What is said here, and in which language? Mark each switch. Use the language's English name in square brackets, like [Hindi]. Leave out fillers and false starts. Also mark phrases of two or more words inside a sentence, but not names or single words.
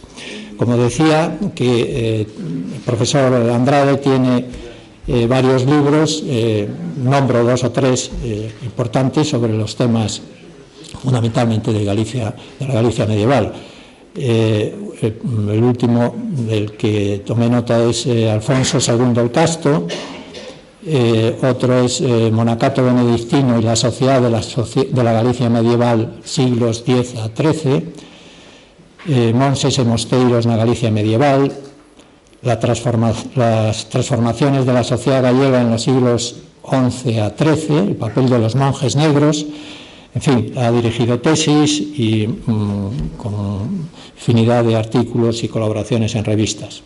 [Spanish] Como decía, que el profesor Andrade tiene varios libros, nombro 2 o 3 importantes sobre los temas fundamentalmente de la Galicia medieval. El último del que tomé nota es Alfonso II el Casto. Otro es Monacato Benedictino y la sociedad de la Galicia medieval, siglos X a XIII, Monses e mosteiros na Galicia medieval, las transformaciones de la sociedad gallega en los siglos XI a XIII, el papel de los monjes negros. En fin, ha dirigido tesis y con infinidad de artículos y colaboraciones en revistas.